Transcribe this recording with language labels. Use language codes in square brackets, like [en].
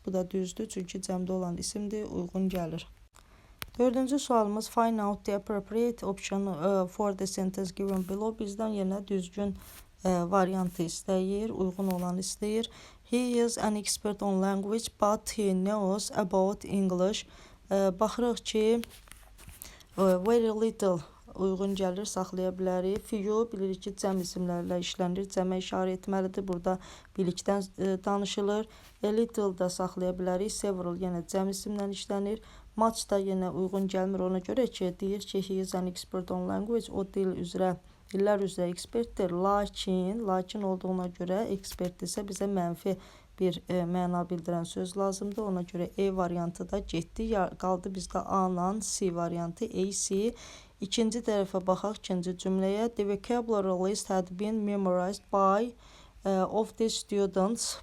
[az] Bu da düzdür, çünki cəmdə olan isimdir, uyğun gəlir. Dördüncü sualımız [en] find out the appropriate option for the sentence given below. [az] Bizdən yenə düzgün variantı istəyir, uyğun olan istəyir. [en] He is an expert on language, but he knows about English. [az] Baxırıq ki, very little uyğun gəlir, saxlaya bilərik. Few bilirik ki, cəm isimlərlə işlənir, cəmə işarə etməlidir. Burada bilikdən danışılır. A little da saxlaya bilərik. Several yenə cəm isimlə işlənir. Much da yenə uyğun gəlmir, ona görə ki, deyir ki, [en] he is an expert on language, [az] o dillər üzrə ekspertdir. Lakin olduğuna görə ekspertdirsə bizə mənfi bir məna bildirən söz lazımdır. Ona görə E variantı da getdi. Qaldı bizdə A-la C variantı. A-C. İkinci tərəfə baxaq, ikinci cümləyə. [en] The vocabulary list had been memorized by of the students.